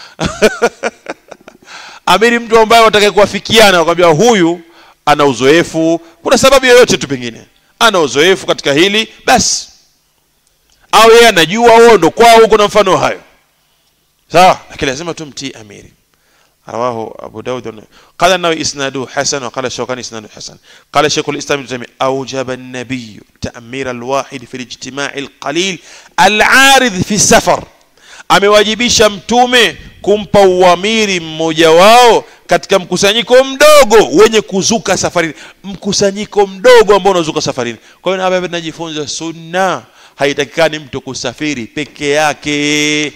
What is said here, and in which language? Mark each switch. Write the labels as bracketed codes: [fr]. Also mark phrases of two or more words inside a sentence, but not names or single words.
[sw] Amiri mtu ambaye watakaye kuafikiana, wakwambia huyu ana uzoefu, kuna sababu yoyote tu pengine ana uzoefu katika hili basi, au yeye anajua wao ndo kwao huko na mfano hayo, sawa. Lakini lazima tumtii amiri. [ar] رواه أبو داود قال أنه إسناده حسن، وقال الشوكاني إسناده حسن. قال شيخ الإسلام ابن تيمية أوجب النبي تأمير الواحد في الاجتماع القليل العارض في السفر, [sw] amewajibisha mtume kumpa uamiri mmoja wao katika mkusanyiko mdogo wenye kuzuka safarini. Mkusanyiko mdogo ambao unazuka safarini. Kwa hiyo hapa tunajifunza sunna, haitakikani mtu kusafiri peke yake.